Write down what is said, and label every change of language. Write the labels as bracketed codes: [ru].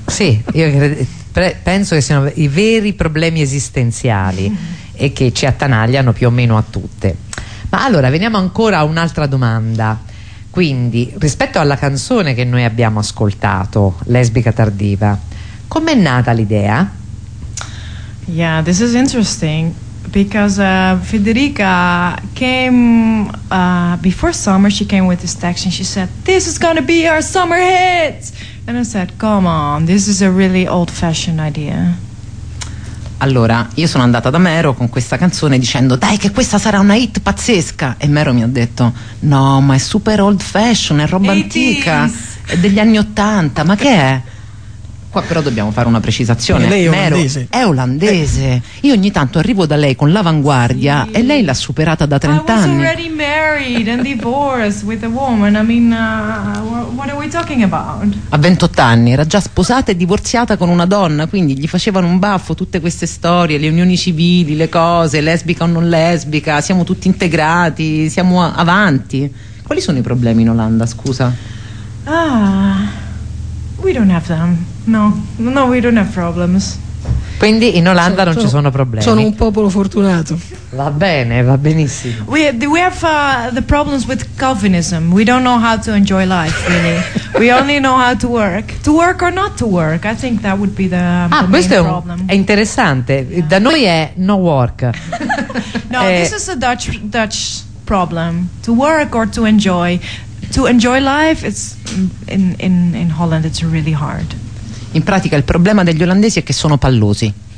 [it] Sì, io penso che siano i veri problemi esistenziali e che ci attanagliano più o meno a tutte. Ma allora, veniamo ancora a un'altra domanda. Quindi, rispetto alla canzone che noi abbiamo ascoltato, Lesbica tardiva, com'è nata l'idea? [en] Yeah, this is interesting, because Federica came before summer, she came with this text and she said, this is gonna be our summer hit! And I said, come on, this is a really old-fashioned idea. [it] Allora, io sono andata da Mero con questa canzone dicendo, dai che questa sarà una hit pazzesca, e Mero mi ha detto, no, ma è [en] super old fashion, [it] è roba antica, è degli anni Ottanta, ma che è? Qua però dobbiamo fare una precisazione, lei è Mero olandese. È olandese, io ogni tanto arrivo da lei con l'avanguardia, sì. E lei l'ha superata da 30 anni. [en] I was already married and divorced with a woman, I mean, what are we talking about? [it] A 28 anni, era già sposata e divorziata con una donna, quindi gli facevano un baffo tutte queste storie, le unioni civili, le cose, lesbica o non lesbica, siamo tutti integrati, siamo avanti. Quali sono i problemi in Olanda, scusa? Ah... [en] we don't have them, no, we don't have problems. [it] Quindi in Olanda non ci sono problemi. Sono un popolo fortunato. Va bene, va benissimo. [en] We have the problems with Calvinism. We don't know how to enjoy life, really. We only know how to work. To work or not to work, I think that would be the main problem. [it] Ah, questo è interessante. [en] Yeah. [it] Da noi è [en] no work. No, this is a Dutch problem. To work or to enjoy. To enjoy life, it's in Holland it's really hard. [it] In pratica il problema degli olandesi è che sono pallosi.